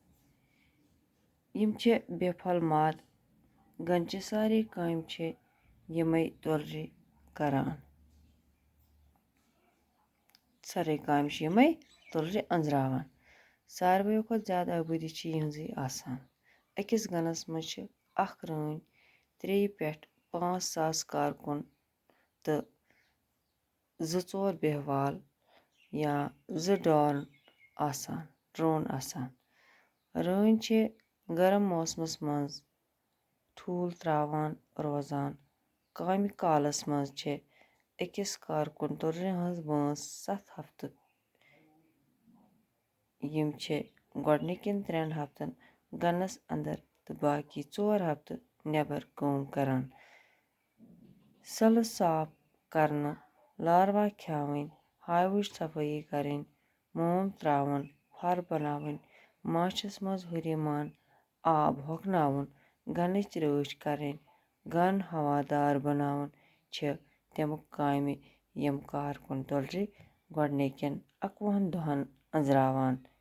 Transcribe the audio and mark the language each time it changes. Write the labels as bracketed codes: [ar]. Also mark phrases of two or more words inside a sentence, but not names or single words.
[ks] यम बेफल माद गनचे सारे काम यमै तुलरे करान सारे काम यमै तुलरे अंजरावान सारवेयो खुद ज्यादा आबादी यहजे आसान अकिस गनस मज अख रन 3 पेठ 5,000 कारकुन तो 2-4 बेहवाल या 2 ड्रोन आसान रन गर्म मौसमस मज ठूल त्रावान रोजान कामि कालस मज अकिस कारकुन तुलरे हज वंस 7 हफ्त यम गोडनिकन 3 हफ्तन गनस अंदर तो बाकी 4 हफ्त नेबर काम करान सल साफ करना लार्वा ख्यावन हावुच सफाई करें मोम त्रावन फर बनावन माछस मज हुरिमान आब होकनावन गनच रच करें गन हवादार बनावन तमुक कामि यम कारकुन तुलरे गोडनिकन 11 दोहन अंजरावान